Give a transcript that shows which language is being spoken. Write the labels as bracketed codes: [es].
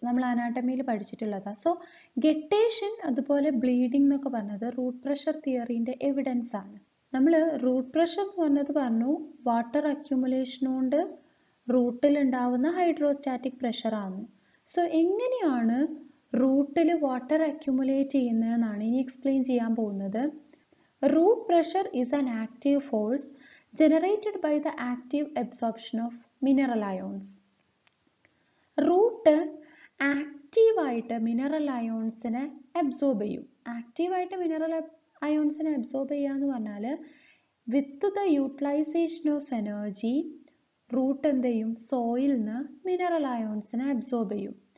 [ml] നമ്മൾ അനാട്ടമിയിൽ പഠിച്ചിട്ടുള്ളതാണ്. So guttation അതുപോലെ bleeding എന്നൊക്കെ പറഞ്ഞത് റൂട്ട് പ്രഷർ തിയറീൻ്റെ എവിഡൻസ് ആണ്. നമ്മൾ റൂട്ട് പ്രഷർ എന്ന് പറഞ്ഞത് പറഞ്ഞു വാട്ടർ അക്യുമുലേഷൻ കൊണ്ട് റൂട്ടിൽ ഉണ്ടാവുന്ന ഹൈഡ്രോസ്റ്റാറ്റിക് പ്രഷറാണ്. സോ എങ്ങനെയാണ് റൂട്ടിൽ വാട്ടർ അക്യുമുലേറ്റ് ചെയ്യുന്നതെന്നാണ് ഇനി എക്സ്പ്ലെയിൻ ചെയ്യാൻ പോകുന്നത്. [en] Root pressure is an active force generated by the active absorption of mineral ions. [ml] Root ആക്റ്റീവായിട്ട് മിനറൽ അയോൺസിനെ അബ്സോർബ് ചെയ്യും. ആക്റ്റീവായിട്ട് മിനറൽ അയോൺസിനെ അബ്സോർബ് ചെയ്യുക എന്ന് പറഞ്ഞാൽ [en] with the utilisation of energy [ml] root എന്ത് ചെയ്യും, സോയിൽ നിന്ന് മിനറൽ അയോൺസിനെ അബ്സോർബ് ചെയ്യും.